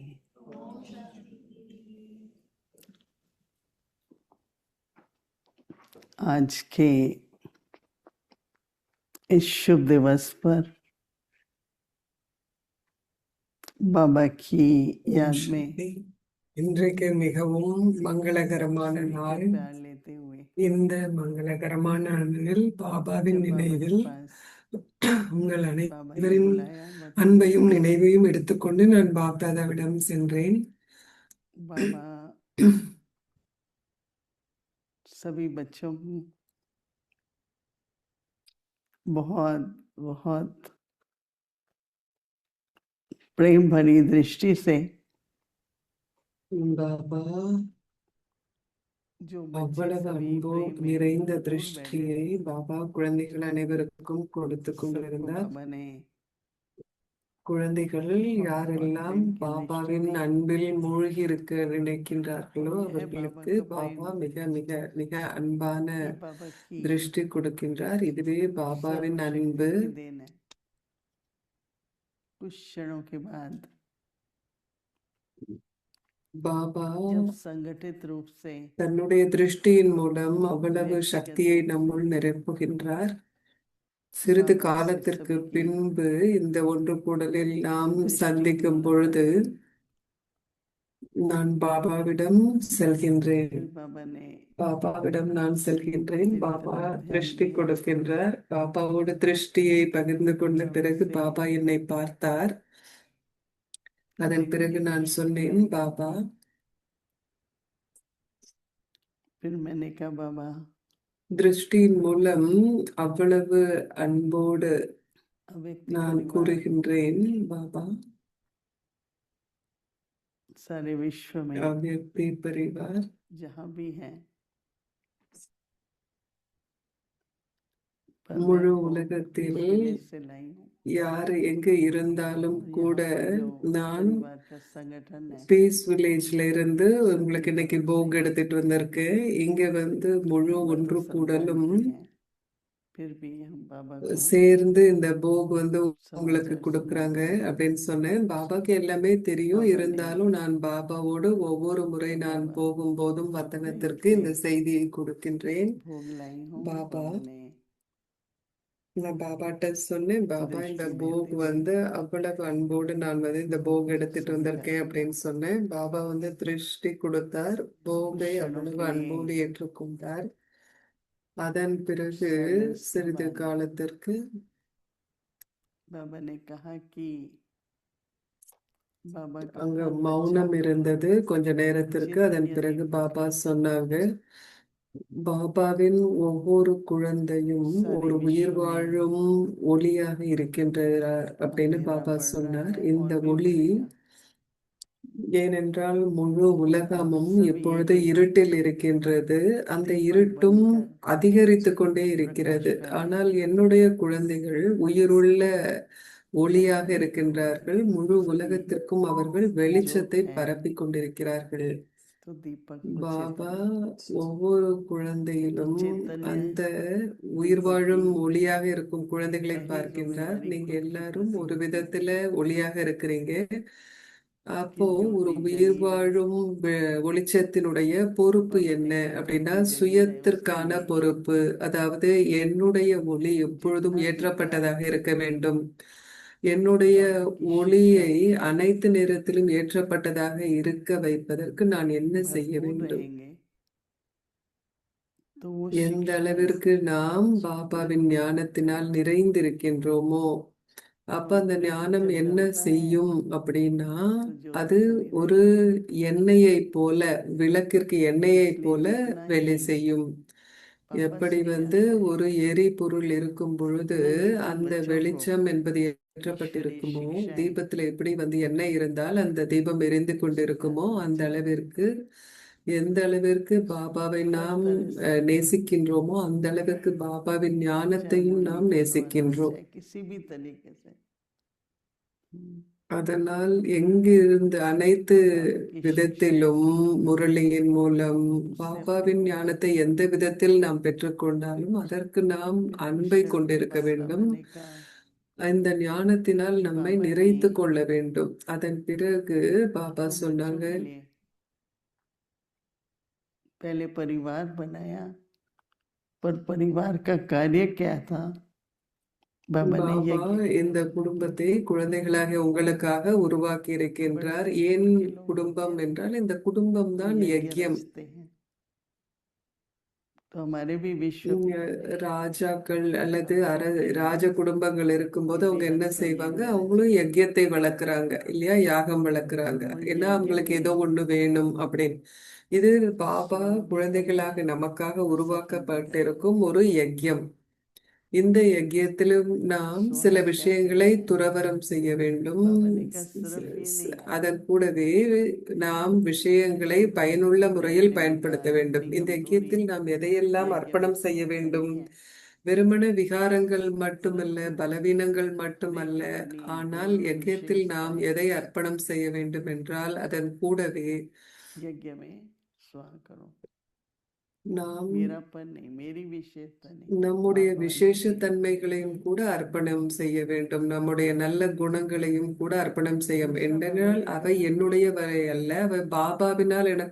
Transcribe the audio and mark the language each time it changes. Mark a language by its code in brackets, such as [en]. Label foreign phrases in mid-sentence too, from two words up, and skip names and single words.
[hi] आज के इस शुभ दिवस पर बाबा की [ta] ஓம் [hi] याद में [ta] சாந்தி. இன்றைக்கு மிகவும் மங்களகரமான [hi] सभी का [ta] நாள். [hi] प्यार लेते हुए [ta] இந்த மங்களகரமான நாளில் பாபாவின் [hi] जब बाबा के [ta] நினைவில் [hi] पास [ta] உங்கள் [hi] बाबा ने [ta] அனைவரின் [hi] बुलाया [ta] அன்பையும் நினைவையும் எடுத்துக்கொண்டு நான் பாப்தாதாவிடம் சென்றேன். [hi] बाबा सभी बच्चों को बहुत बहुत प्रेम भरी दृष्टि से [ta] பாபா [hi] जो बच्चे [ta] அவ்வளவு [hi] सभी [ta] அன்போ [hi] प्रेम में [ta] நிறைந்த [hi] भरपूर बैठे [ta] திருஷ்டியை [hi] थे [ta] பாபா குழந்தைகள் அனைவருக்கும் கொடுத்து [hi] सबको [ta] கொண்டிருந்தார். [hi] बाबा ने [ta] குழந்தைகள் [hi] बहुत [ta] யாரெல்லாம் [hi] प्रेम की दृष्टि [ta] பாபாவின் [hi] दी [ta] அன்பில் மூழ்கி இருக்க நினைக்கின்றார்களோ [hi] और यह बाबा [ta] அவர்களுக்கு [hi] का [ta] பாபா [hi] प्रेम [ta] மிக மிக மிக அன்பான [hi] ये बाबा की [ta] திருஷ்டி கொடுக்கின்றார். இதுவே பாபாவின் அன்பு. [hi] सर्वशक्ति की देन है कुछ क्षणों के बाद [ta] பாபா [hi] जब संगठित रूप से [ta] தன்னுடைய திருஷ்டியின் மூலம் அவ்வளவு [hi] व्यक्तिगत [ta] சக்தியை [hi] रूप से [ta] நம்முள் நிரப்புகின்றார். சிறிது [hi] बाबा से [ta] காலத்திற்கு [hi] सभी की [ta] பின்பு இந்த ஒன்று கூடலில் நாம் [hi] दृष्टि की [ta] சந்திக்கும் பொழுது நான் பாபாவிடம் செல்கின்றேன். [hi] फिर बाबा ने [ta] பாபாவிடம் நான் செல்கின்றேன். [hi] मेरी [ta] பாபா [hi] तरफ ध्यान [ta] திருஷ்டி [hi] दिया [ta] கொடுக்கின்றார். பாபாவோட திருஷ்டியை பகிர்ந்து கொண்ட [hi] बाबा [ta] பிறகு [hi] से [ta] பாபா என்னை பார்த்தார். அதன் பிறகு [hi] देखने [ta] நான் [hi] की [ta] சொன்னேன், பாபா. [hi] फिर मैंने कहा बाबा [ta] திருஷ்டியின் மூலம் அவ்வளவு அன்போடு [hi] व्यक्ति [ta] நான் [hi] परिवार [ta] கூறுகின்றேன், பாபா [hi] सारे विश्व में अव्यक्त परिवार जहाँ भी है [ta] முழு [hi] मैं को [ta] உலகத்தில் [hi] इस विलेज से लाई हूँ [ta] யார் எங்கு இருந்தாலும் [hi] और [ta] கூட [hi] यहाँ पर जो [ta] நான் [hi] परिवार का संगठन है [ta] பீஸ் வில்லேஜ்ல இருந்து உங்களுக்கு [hi] सबकी [ta] இன்னைக்கு [hi] तरफ [ta] போக் [hi] से [ta] எடுத்துட்டு வந்திருக்கேன். இங்க வந்து முழு [hi] बाबा [ta] ஒன்று [hi] तो सब [ta] கூடலும் [hi] जानते हैं फिर भी हम बाबा को [ta] சேர்ந்து இந்த போக் வந்து உங்களுக்கு [hi] समाचार [ta] கொடுக்கறாங்க [hi] सुनाते हैं [ta] அப்படின்னு சொன்னேன். பாபாக்கு எல்லாமே தெரியும். [hi] बाबा ने [ta] இருந்தாலும் நான் பாபாவோடு ஒவ்வொரு முறை [hi] तो [ta] நான் [hi] बाबा [ta] போகும்போதும் [hi] जो [ta] வத்தனத்திற்கு [hi] प्रेम [ta] இந்த [hi] से [ta] செய்தியை கொடுக்கின்றேன். [hi] भोग लाई हूँ [ta] பாபா [hi] बाबा ने [ta] நான் பாபாட்ட சொன்னேன், பாபா இந்த [hi] दृष्टि [ta] போக் [hi] देते हुए [ta] வந்து அவ்வளவு அன்போடு நான் வந்து இந்த போக் எடுத்துட்டு [hi] सुविधा [ta] வந்திருக்கேன் [hi] दी [ta] அப்படின்னு சொன்னேன். பாபா வந்து திருஷ்டி கொடுத்தார். [hi] कुछ [ta] போகை [hi] क्षणों [ta] அவ்வளவு [hi] के लिए [ta] அன்போடு ஏற்றுக்கொண்டார். அதன் பிறகு [hi] साइलेंस के [ta] சிறிது [hi] बाद [ta] காலத்திற்கு [hi] बाबा ने कहा कि बाबा का [ta] அங்க [hi] हर बच्चा [ta] மௌனம் இருந்தது கொஞ்ச நேரத்திற்கு. அதன் [hi] जितनी [ta] பிறகு [hi] अधिक [ta] பாபா சொன்னாங்க, பாபாவின் ஒவ்வொரு குழந்தையும் [hi] सारे [ta] ஒரு உயிர் [hi] विश्व में [ta] வாழும் ஒளியாக இருக்கின்றார் அப்படின்னு [hi] अंधेरा [ta] பாபா [hi] बढ़ रहा [ta] சொன்னார். [hi] है [ta] இந்த [hi] और भी [ta] ஒளி [hi] बढ़ेगा [ta] ஏனென்றால் முழு [hi] आप [ta] உலகமும் [hi] सभी [ta] இப்பொழுது [hi] एक एक [ta] இருட்டில் இருக்கின்றது. அந்த [hi] दीपक [ta] இருட்டும் [hi] बनकर [ta] அதிகரித்து கொண்டே இருக்கிறது. [hi] प्रकाश कर रहे [ta] ஆனால் [hi] हैं [ta] என்னுடைய குழந்தைகள் உயிருள்ள ஒளியாக [hi] सबको [ta] இருக்கின்றார்கள். முழு [hi] सभी [ta] உலகத்திற்கும் அவர்கள் [hi] ज्योत [ta] வெளிச்சத்தை [hi] है [ta] பரப்பிக் கொண்டிருக்கிறார்கள். [hi] तो दीपक को [ta] பாபா [hi] चेतन [ta] ஒவ்வொரு [hi] तो [ta] குழந்தையிலும் [hi] चैतन्य [ta] அந்த உயிர் [hi] दीपक [ta] வாழும் [hi] की [ta] ஒளியாக இருக்கும் குழந்தைகளை [hi] पहली [ta] பார்க்கின்றார். [hi] जिम्मेदारी [ta] நீங்க [hi] खुद की [ta] எல்லாரும் [hi] बसी [ta] ஒரு [hi] होती है [ta] விதத்துல ஒளியாக இருக்கிறீங்க. அப்போ [hi] कि [ta] ஒரு [hi] ज्योति [ta] உயிர் [hi] जली रहे [ta] வாழும் ஒளிச்சத்தினுடைய பொறுப்பு [hi] बाबा [ta] என்ன [hi] ने कहा [ta] அப்படின்னா [hi] ज्योति जली रहे उसके [ta] சுயத்திற்கான [hi] लिए [ta] பொறுப்பு. அதாவது என்னுடைய ஒளி எப்பொழுதும் [hi] जितना विकार [ta] ஏற்றப்பட்டதாக இருக்க வேண்டும். என்னுடைய [hi] बाबा की [ta] ஒளியை [hi] शिक्षा [ta] அனைத்து நேரத்திலும் ஏற்றப்பட்டதாக இருக்க வைப்பதற்கு நான் என்ன செய்ய [hi] भरपूर [ta] வேண்டும்? [hi] रहेंगे तो वो [ta] எந்த [hi] शिक्षा [ta] அளவிற்கு நாம் பாபாவின் [hi] पूर्ण [ta] ஞானத்தினால் நிறைந்திருக்கின்றோமோ அப்ப [hi] और [ta] அந்த [hi] दीप [ta] ஞானம் [hi] जब [ta] என்ன [hi] जलता है [ta] செய்யும் அப்படின்னா [hi] तो ज्योति [ta] அது [hi] बनी [ta] ஒரு [hi] रहेगी [ta] எண்ணெயை போல, விளக்கிற்கு எண்ணெயை [hi] इसलिए [ta] போல [hi] जितना [ta] வேலை [hi] ही [ta] செய்யும். [hi] पापा [ta] எப்படி [hi] से [ta] வந்து [hi] आता है [ta] ஒரு எரிபொருள் இருக்கும் பொழுது [hi] उतना ही जिन [ta] அந்த [hi] बच्चों को [ta] வெளிச்சம் என்பது [hi] ईश्वरीय [ta] ஏற்றப்பட்டிருக்குமோ, [hi] शिक्षाएं [ta] தீபத்துல எப்படி வந்து எண்ணெய் இருந்தால் அந்த தீபம் எரிந்து கொண்டிருக்குமோ [hi] सिखाते [ta] அந்த [hi] बच्चे [ta] அளவிற்கு எந்த அளவிற்கு பாபாவை [hi] हर [ta] நாம் [hi] तरह से [ta] நேசிக்கின்றோமோ அந்த அளவிற்கு பாபாவின் [hi] चाहे [ta] ஞானத்தையும் [hi] मुरली [ta] நாம் [hi] के द्वारा [ta] நேசிக்கின்றோம். [hi] चाहे किसी भी तरीके से [ta] அதனால் எங்கு இருந்து அனைத்து [hi] बाबा की शिक्षाएं [ta] விதத்திலும் முரளியின் மூலம் [hi] उससे अपने [ta] பாபாவின் [hi] को [ta] ஞானத்தை எந்த விதத்தில் நாம் பெற்றுக்கொண்டாலும் அதற்கு நாம் [hi] फिर [ta] அன்பை [hi] कुछ क्षणों के [ta] கொண்டிருக்க [hi] बाद [ta] வேண்டும். [hi] बाबा ने कहा [ta] இந்த ஞானத்தினால் [hi] कि [ta] நம்மை [hi] बाबा ने [ta] நிறைத்து கொள்ள வேண்டும். அதன் பிறகு பாபா [hi] वो [ta] சொன்னாங்க, [hi] बच्चों के लिए पहले परिवार बनाया पर परिवार का कार्य क्या था बाबा ने [ta] பாபா [hi] यज्ञ [ta] இந்த [hi] किया [ta] குடும்பத்தை குழந்தைகளாக உங்களுக்காக உருவாக்கி இருக்கின்றார். ஏன் குடும்பம் என்றால் இந்த குடும்பம் [hi] तो [ta] தான் [hi] यज्ञ [ta] யஜ்யம். [hi] रचते हैं तो हमारे भी विश्व [ta] இங்க ராஜாக்கள் அல்லது ராஜ குடும்பங்கள் இருக்கும்போது அவங்க என்ன செய்வாங்க, அவங்களும் யஜ்யத்தை வளர்க்குறாங்க இல்லையா, யாகம் வளர்க்குறாங்க. ஏன்னா அவங்களுக்கு ஏதோ ஒண்ணு வேணும் அப்படின்னு. இது பாபா குழந்தைகளாக நமக்காக உருவாக்கப்பட்டிருக்கும் ஒரு யஜ்யம். இந்த யஜ்யத்திலும் நாம் சில விஷயங்களை துறவறம் செய்ய வேண்டும். அதன் கூடவே நாம் விஷயங்களை பயனுள்ள முறையில் பயன்படுத்த வேண்டும். இந்த யஜ்யத்தில் நாம் எதையெல்லாம் அர்ப்பணம் செய்ய வேண்டும்? வெறுமன விகாரங்கள் மட்டுமல்ல, பலவீனங்கள் மட்டுமல்ல. ஆனால் யஜ்யத்தில் நாம் எதை அர்ப்பணம் செய்ய வேண்டும் என்றால் அதன் கூடவே [hi] यज्ञ में स्वाहा करो [ta] நாம் [hi] मेरापन नहीं मेरी विशेषता नहीं [ta] நம்முடைய [hi] बाबा [ta] விசேஷ [hi] ने [ta] தன்மைகளையும் கூட அர்ப்பணம் செய்ய வேண்டும். நம்முடைய நல்ல குணங்களையும் கூட அர்ப்பணம் செய்ய வேண்டும். என்றால் அவை என்னுடையவை அல்ல, அவை பாபாவினால் எனக்கு